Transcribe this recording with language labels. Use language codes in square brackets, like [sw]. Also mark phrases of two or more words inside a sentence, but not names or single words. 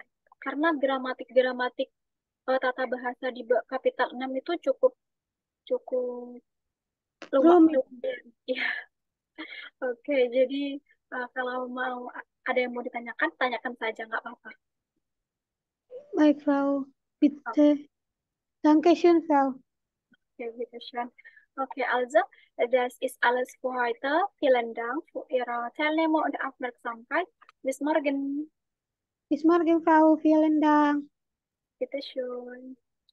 [id] Karena gramatik-gramatik tata bahasa di kapitel 6 itu cukup cukup luas. Rumit. Ya, oke. Jadi kalau mau ada yang mau ditanyakan, tanyakan saja, nggak apa-apa. Baik, Frau. Oke, [de] Bitte. Dankeschön, Frau. bitte schön. Okay, also, das ist alles für heute. Vielen Dank für Ihre Teilnahme und Aufmerksamkeit. Bis morgen. Bis morgen, Frau. Vielen Dank. Bitte schön.